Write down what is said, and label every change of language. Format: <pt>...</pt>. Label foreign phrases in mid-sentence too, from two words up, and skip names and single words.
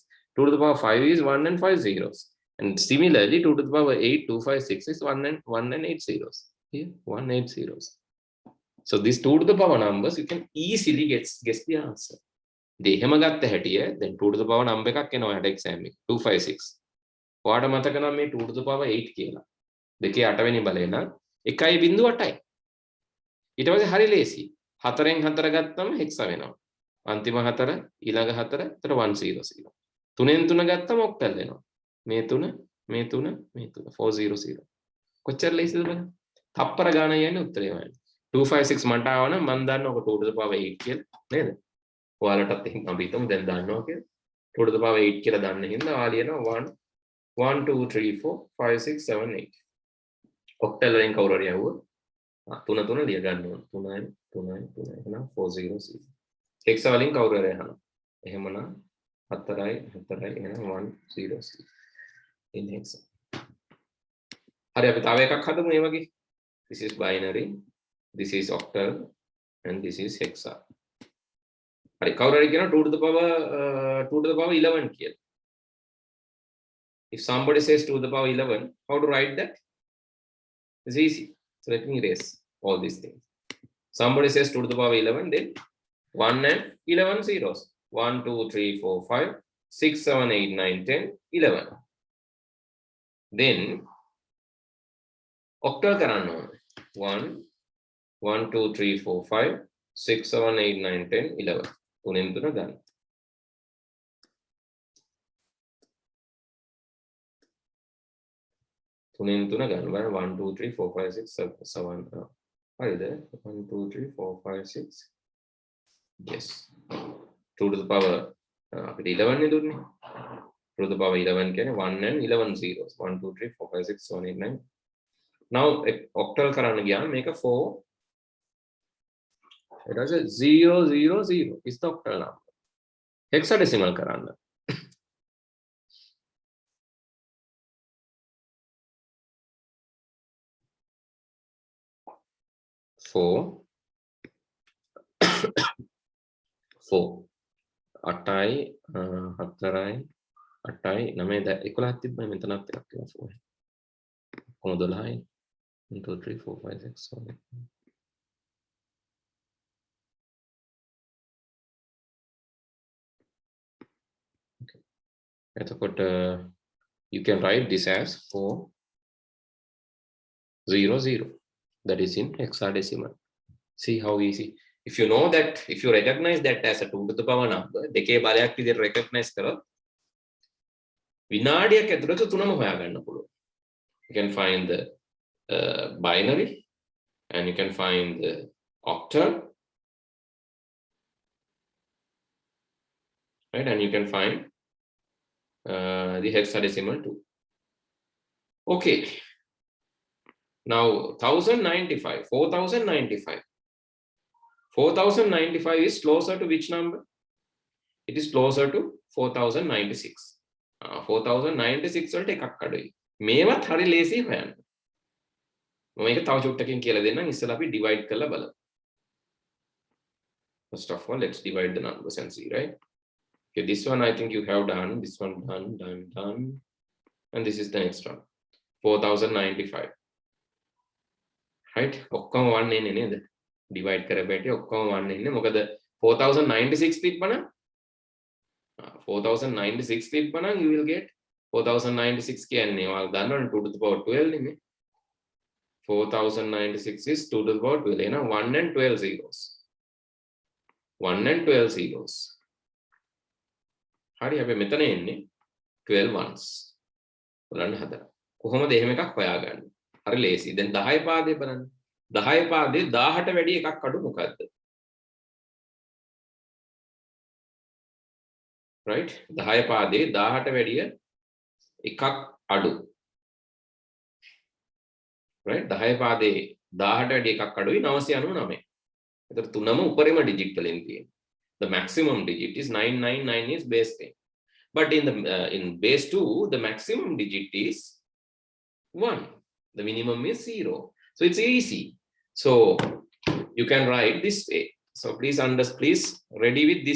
<en>2 to the power 5 is 1 and 5 zeros. And similarly, 2 to the power 8, 2, 5, 6 is 1 and 8 zeros. Here, 1, 8 zeros. So these 2 to the power numbers, you can easily guess the answer. Then 2 to the power number exam 256. What am I 2 to the power 8</en> <si>කියලා. දෙකේ 8 වෙනි බලය නම් 1.8යි. ඊට පස්සේ හරි ලේසි. 4න් 4 ගත්තම හෙක්සා වෙනවා. අන්තිම 4 ඊළඟ 4 එතකොට 100. 3න් 3 ගත්තම ඔක්ටල් වෙනවා. මේ 3 400. කොච්චර ලේසිද බලන්න. තප්පර ගාන යන්නේ උත්තරේ වань. 256 මට ආවනම් මම දන්නවා ඔක</si> <en>2 to the power 8</en> <si>කියලා නේද? ඔයාලටත් එහෙම අපි හිතමු දැන් දන්නවා කියලා.</si> <en>2 to the power 8</en> <si>කියලා දන්න හින්දා ඔයා ලියනවා 1 2 3 4 5 6 7 8. Octal වලින් කවුරු හරි යවුවා 3 ලිය ගන්න ඕන 3 එහෙනම් 400. hex වලින් කවුරු හරි අහනවා එහෙමනම් 4යි එහෙනම් 100</si> <en>in hex.</en> <si>හරි අපි තව එකක් හදමු මේ වගේ.</si> <en>This is binary, this is octal, and this is hexa.</en> <si>හරි කවුරු හරි කියනවා</si> <en>2 to the power 11</en> <si>කියලා.</si> <en>If somebody says 2 to the power 11, how to write that? It's easy. So let me erase all these things. Somebody says 2 to the power 11, then 1 and 11 zeros. 1, 2, 3, 4, 5, 6, 7, 8, 9, 10, 11. Then octal karanna 1, 1, 2, 3, 4, 5, 6, 7, 8, 9, 10, 11. තුනෙන් තුන ගන්න. තුනෙන් තුන ගන්න බලන්න 1 2 3 4 5 6 7 හරිද 1 2 3 4 5 6 yes 2 to the power අපිට 11 නේ දුන්නේ 2 to the power 11 කියන්නේ 1 and 11 zeros 1 2 3 4 5 6 7 8 9 now octal කරන්න ගියාම මේක 4 it is 0 0 0 is the octal number hexadecimal කරන්න 4 8යි 4යි 8යි 9යි 11ක් තිබ්බනේ මෙතනත් එකක් තියෙනවා 4 කොහොමද 12යි 1 2 3 4 5 6 7 okay එතකොට you can write this as 4 0 0 that is in hexadecimal. See how easy. If you know that, if you recognize that as a 2 to the power number,</en> <si>දෙකේ බලයක් විදිහට recognize කරොත් විනාඩියක් ඇතුළත තුනම හොයාගන්න පුළුවන්.</si> <en>You can find the binary, and you can find the octal, right? And you can find the hexadecimal too. Okay. Now 1095, 4095. 4095 is closer to which number? It is closer to 4096.</en> <si>4096 වලට එකක් අඩුයි. මේවත් හරි ලේසි හොයන්න. මම මේක තව චුට්ටකින් කියලා දෙන්නම්. ඉස්සෙල්ලා අපි divide කරලා බලමු.</si> <en>First of all, let's divide the numbers and see, right? Okay, this one I think you have done. This one done. And this is the next one. 4095. Right?</en> <si>ඔක්කොම 1 එන්නේ නේද? Divide කරපැටි ඔක්කොම 1 එන්නේ. මොකද 4096 තිබ්බනම් 4096 තිබ්බනම්</si> <en>you will get</en> <si>4096 කියන්නේ ඔයාලා දන්නවනේ</si> <en>2 to the power 12</en> <si>නෙමෙයි.</si> <en>4096 is 2 to the power 12. එහෙනම් 1 and 12 zeros. 1 and 12 zeros.</en> <si>හරි අපි මෙතන එන්නේ</si> <en>12 ones.</en> <si>බලන්න හදලා. කොහොමද එහෙම එකක් හොයාගන්නේ? හරි ලේසි. දැන් 10 පාදේ බලන්න. 10 පාදේ 1000ට වැඩි එකක් අඩු මොකද්ද?</si> <en>Right?</en> <si>10 පාදේ 1000ට වැඩිය එකක් අඩු. Right? 10 පාදේ 1000ට වැඩි එකක් අඩුයි 999. ඒතර තුනම උපරිම ඩිජිට් වලින් තියෙනවා.</si> <en>The maximum digit is 999 is base 10. But in base 2, the maximum digit is 1. The minimum is 0. So it's easy. So you can write this way. So please ready with this.</en>